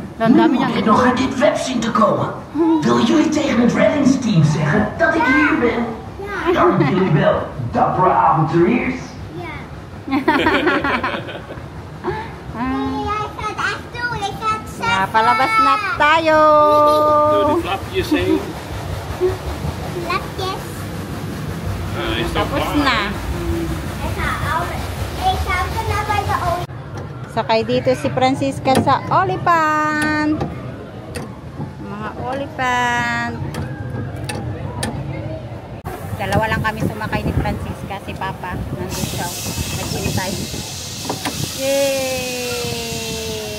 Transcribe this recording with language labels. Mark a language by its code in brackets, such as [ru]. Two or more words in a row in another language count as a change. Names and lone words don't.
[nl] Dan Nu [tl] dami [nl] moet [tl] niyang [nl] ik nog uit dit web zien te komen. Wil jullie tegen het reddingsteam zeggen dat ik hier ben? Dank jullie wel, dappere avonturiers. Jij gaat echt doen. Ik ga het zeggen. Ja, [tl] palabas na tayo. [nl] door de flapjes heen. Lapjes. Ah, is dat [tl] Tapos [nl] klaar? [tl] na. [nl] Ik ga er naar bij de olie. [tl] Sakay dito si Francisca sa Olipant. Mga Olipant. Dalawa lang kami sumakay ni Francisca. Si Papa. Nandun siya. Naghintay. Yay!